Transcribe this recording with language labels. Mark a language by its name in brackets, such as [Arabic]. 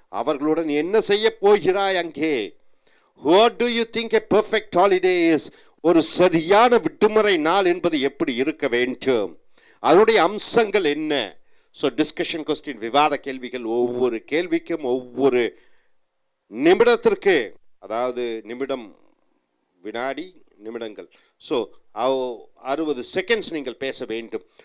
[Tamil] அவர்களுடன் என்ன செய்ய போகிறாய் அங்கே? [English] What do you think a perfect holiday is? [Tamil] ஒரு சரியான விடுமுறை நாள் என்பது எப்படி இருக்க வேண்டும்? அதனுடைய அம்சங்கள் என்ன? [English] so discussion question, [Tamil] விவாத கேள்விகள். ஒவ்வொரு கேள்விக்கும் ஒவ்வொரு நிமிடத்திற்கு, அதாவது நிமிடம், வினாடி, நிமிடங்கள், [English] so 60 seconds [Tamil] நீங்கள் பேச வேண்டும்.